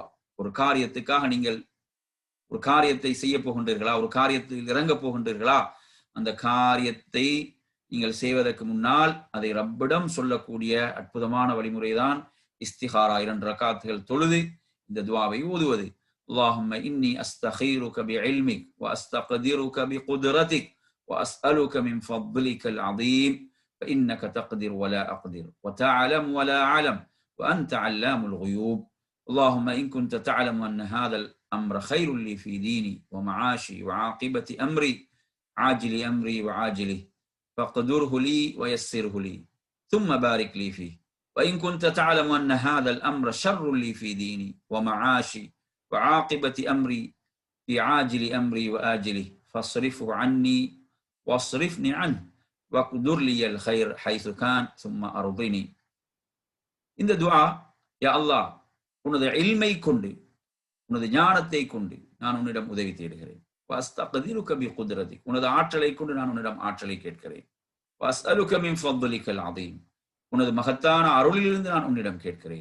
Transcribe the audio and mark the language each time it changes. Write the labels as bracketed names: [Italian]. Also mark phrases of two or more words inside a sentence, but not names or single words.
[Tamil] ஒரு காரியத்துக்காக நீங்கள் ஒரு காரியத்தை செய்ய போகின்றீர்களா, ஒரு காரியத்தில் இறங்க போகின்றீர்களா, அந்த காரியத்தை நீங்கள் செய்வதற்கு முன்னால் அதை ரப்பிடம் சொல்லக்கூடிய அற்புதமான வழிமுறைதான் இஸ்திகாரா. 2 ரக்காத்துகள் தொழுது இந்த துஆவை ஓதுவது. [Arabic] اللهم إني أستخيرك بعلمك وأستقدرك بقدرتك وأسألك من فضلك العظيم فإنك تقدر ولا أقدر وتعلم ولا أعلم وأنت علام الغيوب. اللهم إن كنت تعلم أن هذا الأمر خير لي في ديني ومعاشي وعاقبة أمري عاجل أمري وعاجله فاقدره لي ويسره لي ثم بارك لي فيه. وإن كنت تعلم أن هذا الأمر شر لي في ديني ومعاشي وعاقبة أمري في عاجل أمري وآجله فاصرفه عني واصرفني عنه واقدر لي الخير حيث كان ثم أرضني. [Tamil] இந்த துஆ, [Arabic] يا الله, [Tamil] உனது இல்மை கொண்டு, உனது ஞானத்தை கொண்டு நான் உன்னிடம் உதவி தேடுகிறேன். [Arabic] وأستقدرك بقدرتك, [Tamil] உனது ஆற்றலை கொண்டு நான் உன்னிடம் ஆற்றலை கேட்கிறேன். [Arabic] وأسألك من فضلك العظيم, [Tamil] உனது மகத்தான அருளிலிருந்து நான் உன்னிடம் கேட்கிறேன்.